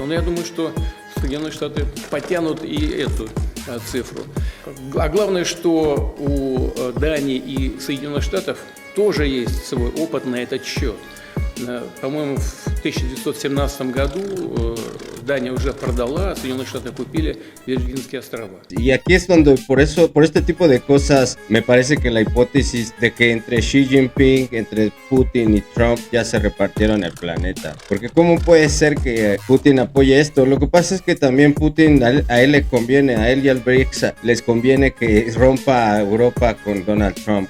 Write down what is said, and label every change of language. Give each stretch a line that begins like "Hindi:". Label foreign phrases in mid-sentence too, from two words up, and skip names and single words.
Russian: Но я думаю, что Соединенные Штаты потянут и эту цифру. А главное, что у Дании и Соединенных Штатов тоже есть свой опыт на этот счет. По-моему, в 1917 году Дания уже продала, Соединенные Штаты купили Виргинские острова.
Spanish: Y aquí es donde, por este tipo de cosas, me parece que la hipótesis de que entre Xi Jinping, entre Putin y Trump ya se repartieron el planeta. Porque ¿cómo puede ser que Putin apoye esto? Lo que pasa es que también Putin, a él le conviene, a él y al BRICS les conviene que rompa a Europa con Donald Trump.